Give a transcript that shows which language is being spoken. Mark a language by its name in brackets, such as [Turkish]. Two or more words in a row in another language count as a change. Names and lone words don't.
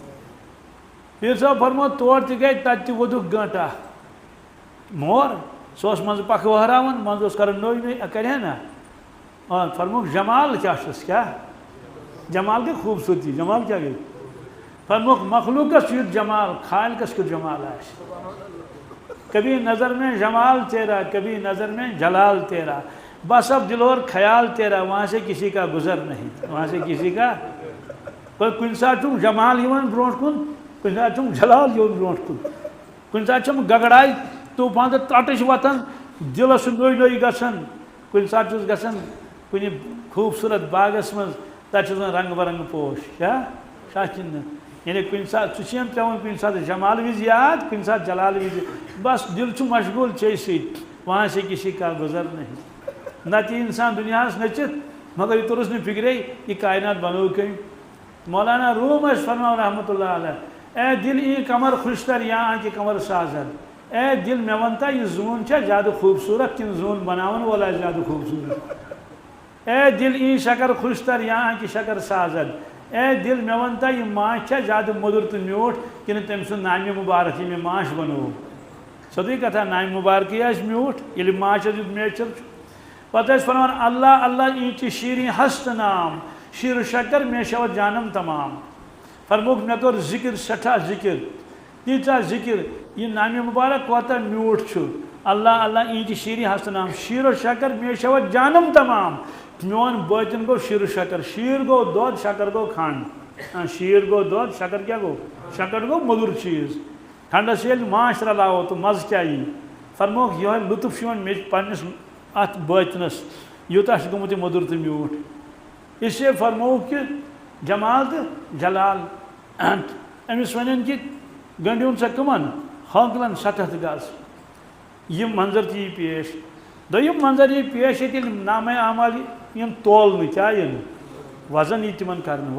[Kashmiri] پیٖر صٲب فرمو تور تہِ گٔے تتہِ تہِ ووٚدُکھ گٲنٛٹہٕ اکھ مور سُہ اوس منٛزٕ پکھٕ وہراوان منٛزٕ اوس کران نوٚے نوٚے کرِ ہا نا فرموکھ جمال کیٛاہ چھُس کیٛاہ جمال گٔے خوٗبصوٗرتی جمال کیٛاہ گٔے فرموکھ مخلوٗقس یُتھ جمال خالقس کیُتھ جمال آسہِ [Urdu] کبھی نظر میں جمال تیرا کبھی نظر میں جلال تیرا بس اب دل اور خیال تیرا وہاں سے کسی کا گزر نہیں وہاں سے کسی کا [Kashmiri] کُنہِ ساتہٕ چھُم جمال یِوان برونٛٹھ کُن کُنہِ ساتہٕ چھُم جلال یِوان برونٛٹھ کُن کُنہِ ساتہٕ چھُم گگڑاے طوٗفان تہٕ تَٹٕچ وۄتھان دِلس چھُ نوٚے نوٚے گژھان کُنہِ ساتہٕ چھُس گژھان کُنہِ خوٗبصوٗرت باغس منٛز تَتہِ چھُس وۄنۍ رنٛگہٕ برنٛگہٕ پوش کیٛاہ سَچ نہٕ یعنی کُنہِ ساتہٕ سُہ چھِ یِم پٮ۪وان کُنہِ ساتہٕ جمال وِزِ یاد کُنہِ ساتہٕ جلال وِزِ بس دِل چھُ مشغوٗل ژےٚ سۭتۍ [Urdu] وہاں سے کسی کا گُزر نہیں [Kashmiri] نتہٕ یی اِنسان دُنیاہس نٔژِتھ مگر یہِ توٚرُس نہٕ فِکرے یہِ کاینات بنوو کٔمۍ مولانا روم ٲسۍ فرماوان [Arabic] رحمتہ اللہ علیہ [Persian] اے دل ای کمر خوشتر یا آنکہِ کمر سازد اے دل [Kashmiri] مےٚ وَن تا یہِ زوٗن چھا زیادٕ خوٗبصوٗرت کِنہٕ زوٗن بناون وول آسہِ زیادٕ خوٗبصوٗرت اے دل [Persian] ای شکر خوشتر یا آنکہِ شکر سازد اے دل [Kashmiri] مےٚ وَن تا یہِ ماچھ چھا زیادٕ موٚدُر تہٕ میوٗٹھ کِنہٕ تٔمۍ سُنٛد نامہِ مُبارک ییٚمۍ یہِ ماچھ بنوو سیوٚدُے کتھا نامہِ مُبارکٕے آسہِ میوٗٹھ ییٚلہِ ماچھس یُتھ میچھر چھُ پتہٕ ٲسۍ فرماوان اللہ [Persian] اللہ اینچہِ شیٖریں ہست نام شیر شکر مے شود جانم تمام [Kashmiri] فرموکھ مےٚ کوٚر ذِکر سٮ۪ٹھاہ ذِکر تیٖژاہ ذِکر یہِ نامہِ مُبارک کوتاہ میوٗٹھ چھُ اللہ [Persian] اللہ اینچہِ شیٖریں ہست نام شیر و شکر مے شود جانم تمام [Kashmiri] میون بٲطِن گوٚو شیر شکر شیٖر گوٚو دۄد شکر گوٚو کھنٛڈ شیٖر گوٚو دۄد شکر کیٛاہ گوٚو شکر گوٚو موٚدُر چیٖز کھنٛڈس ییٚلہِ ماچھ رلاوو تہٕ مزٕ کیٛاہ یی فرموکھ یِہوے لُطف چھُ یِوان مےٚ پننِس اتھ بٲطنس یوٗتاہ چھُ گوٚمُت یہِ موٚدُر تہٕ میوٗٹھ [Urdu] اس لیے [Kashmiri] فرمووُکھ کہِ جمال تہٕ جلال أمِس وَنن کہِ گنٛڈیوُن سا کٕمن ہٲنٛکلن 7 گز یِم منظر تہِ یی پیش دوٚیِم منظر یی پیش ییٚتہِ ییٚلہِ نامے اعمال یِم تولنہٕ کیٛاہ یِن وزن یی تِمن کرنہٕ